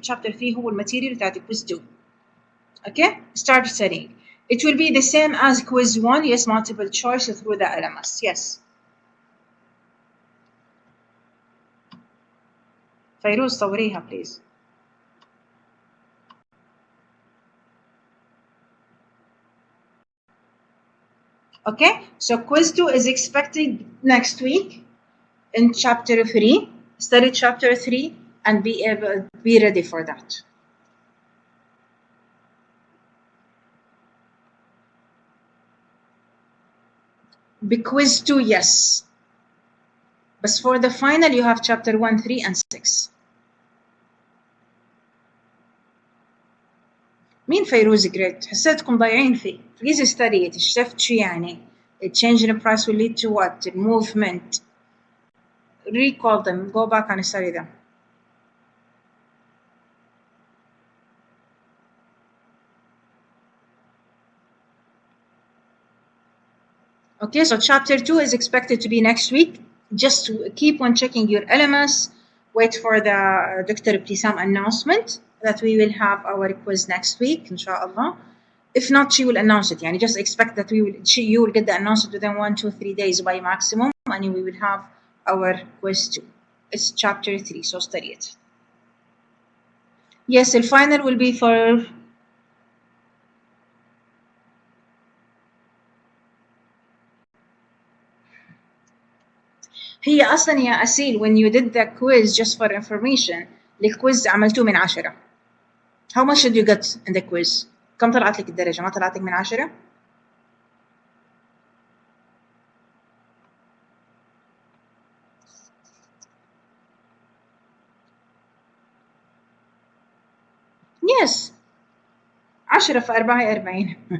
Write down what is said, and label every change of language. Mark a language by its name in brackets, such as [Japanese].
[Arabic] Chapter 3 هو الماتيريال بتاعت quiz 2. [English] Okay? Start studying. It will be the same as quiz 1. Yes, multiple choice through the LMS. Yes. [Arabic] فيروز صوريها please. [English] Okay, so quiz 2 is expected next week in chapter 3. Study chapter 3 and be ready for that. Be quiz 2, yes. But for the final, you have chapter 1, 3, and 6. [Arabic] مين فيروز جريت؟ حسيتكم ضايعين فيه. [English] Please study it. [Arabic] شفت شو يعني؟ [English] A change in the price will lead to what? Movement. Recall them. Go back and study them. Okay, so chapter 2 is expected to be next week. Just keep on checking your LMS. Wait for the Dr. Ibtisam announcement that we will have our quiz next week, inshallah. If not, she will announce it. Yani just expect that you will get the announcement within 1, 2, 3 days by maximum, and we will have our quiz too. It's chapter 3, so study it. Yes, the final will be for [Arabic] هي أصلا يا أسيل [English] when you did the quiz just for information [Arabic] الكويز عملتوه من 10. [English] How much did you get in the quiz؟ [Arabic] كم طلعت لك الدرجة؟ ما طلعت لك من 10؟ Yes 10 في 4 هي 40.